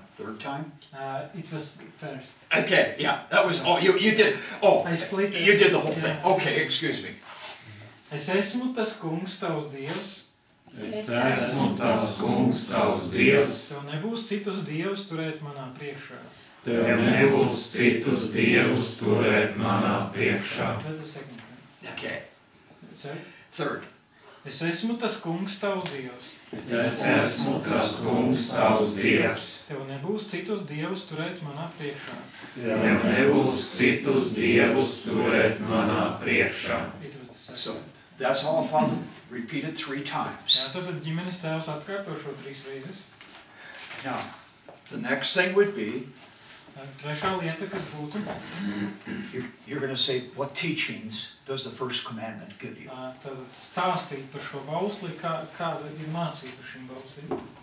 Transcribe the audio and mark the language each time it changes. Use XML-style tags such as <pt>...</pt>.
<en>Third time. It was first. Okay, yeah, that was, you did, I split it. you did the whole thing. Yeah. Okay, excuse me.</en> <lv>Es esmu tas kungs, tavs Dievs. Es esmu tas kungs, tavs Dievs. Tev nebūs citus dievus turēt manā priekšā. Tev nebūs citus dievus turēt manā priekšā.</lv> <en>That's the second time. Okay, Sorry. third. Es esmu tas kungs, tavs Dievs. Es esmu tas kungs, tavs Dievs. Tev nebūs citus dievus turēt manā priekšā. Tev nebūs citus dievus turēt manā priekšā. It was the second So, time. that's all Father repeated 3 times.</en> <lv>Jā, tad ģimenes tēvs atkārto šo 3 reizes.</lv> <en>Now, the next thing would be,</en> <lv>Trešā lieta, kas būtu,</lv> <en>you're going to say, what teachings does the first commandment give you?</en> <lv>tad stāstīt par šo bausli, kāda ir mācība šim bauslim.</lv>